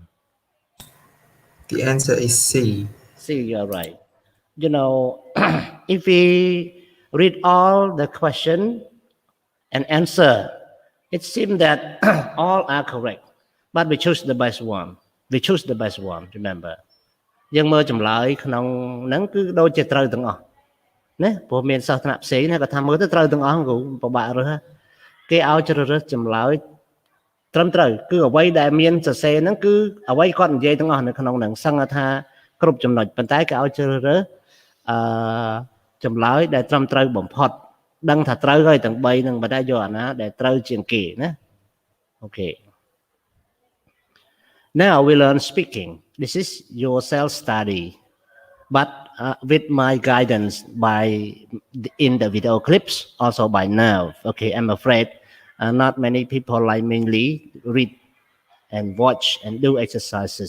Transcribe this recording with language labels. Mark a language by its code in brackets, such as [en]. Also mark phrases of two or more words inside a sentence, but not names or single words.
[en] The answer is C. C, you're right. You know, if we read all the question and answer, it seems that all are correct, but we choose the best one. We choose the best one, remember. [km] យើងមើលចម្លើយក្នុងហ្នឹងគឺដូចជាត្រូវទាំងអស់ណាព្រោះមានសិស្សថ្នាក់ផ្សេងណាគាត់ថាមើលទៅត្រូវទាំងអស់គ្រូពិបាករើសគេឲ្យជ្រើសរើសចម្លើយត្រឹមត្រូវគឺអ្វីដែលមានសរសេរហ្នឹងគឺអ្វីគាត់និយាយទាំងអស់នៅក្នុងហ្នឹងសឹងថាគ្រប់ចំណុចប៉ុន្តែគេឲ្យជ្រើសរើសចម្លើយដែលត្រឹមត្រូវបំផុតដឹងថាត្រូវហើយទាំង3ហ្នឹងប៉ុន្តែយកអាណាដែលត្រូវជាងគេណាអូខេ [en] Now we learn speaking. This is your self-study, but with my guidance in the video clips, also by Nerve. Okay, I'm afraid not many people like mainly read and watch and do exercises.